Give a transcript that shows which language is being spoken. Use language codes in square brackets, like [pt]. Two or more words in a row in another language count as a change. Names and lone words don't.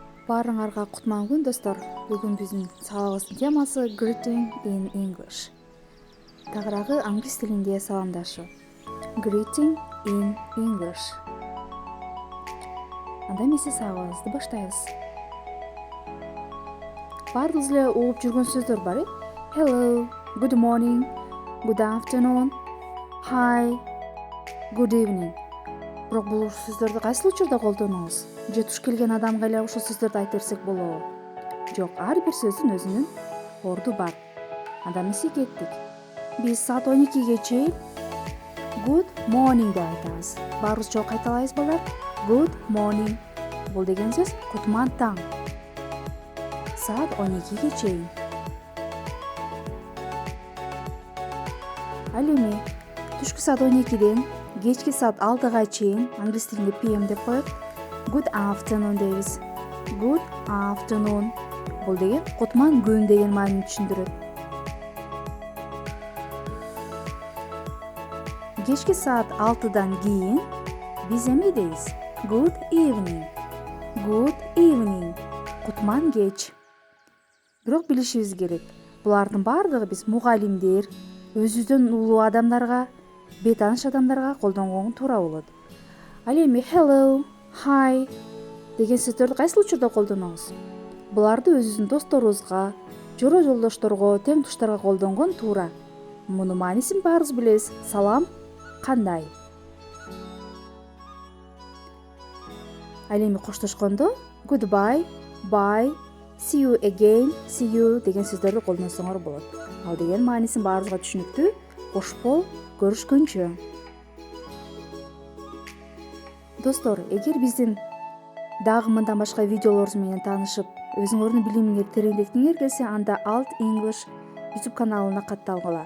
[ky] Баарыңарга кутман күн достор. Бүгүн биздин сабагыбыздын темасы [en] Greeting in English. [ky] Тагыраагы англис тилинде саламдашуу. [en] Greeting in English. [ky] Анда эмесе сабагыбызды баштайбыз. Баардыгыбыз эле угуп жүргөн сөздөр бар. [en] Hello, good morning, good afternoon, hi, good evening. [ky] Бирок бул сөздөрдү кайсыл учурда колдонобуз? Же туш келген адамга эле ушул сөздөрдү айта берсек болобу? Жок, ар бир сөздүн өзүнүн орду бар. Анда эмесе кеттик. Биз саат 12ге чейин [en] good morning [ky] деп айтабыз. Баарыбыз жолу кайталайбыз балдар. [en] Good morning. [ky] Бул деген сөз кутман таң. Саат 12ге чейин. Ал эми түшкү саат 12ден кечки саат 6га чейин англис тилинде PM деп коет. [en] Good afternoon дейбиз. Good afternoon. [ky] Бул деген кутман күн деген маанини түшүндүрөт. Кечки саат 6дан кийин биз эме дейбиз? [en] Good evening. Good evening. [ky] Кутман кеч. Бирок билишибиз керек. Булардын баардыгы биз мугалимдер, өзүбүздөн улуу адамдарга, бейтааныш адамдарга колдонгон туура болот. Ал эми [en] hello, hi [ky] деген сөздөрдү кайсыл учурда колдонобуз? Буларды өзүбүздүн досторубузга, жора жолдошторго, тең туштарга колдонгон туура. Мунун маанисин баарыбыз билебиз. Салам, кандай? Ал эми коштошкондо [en] goodbye, bye, see you again, see you [ky] деген сөздөрдү колдонсоңор болот. Ал деген маанисин баарыбызга түшүнүктүү. Кош бол, көрүшкөнчө. Достор, эгер биздин дагы мындан башка видеолорубуз менен таанышып, өзүңөрдүн билимиңерди тереңдеткиңер келсе, анда Alt English YouTube каналына катталгыла.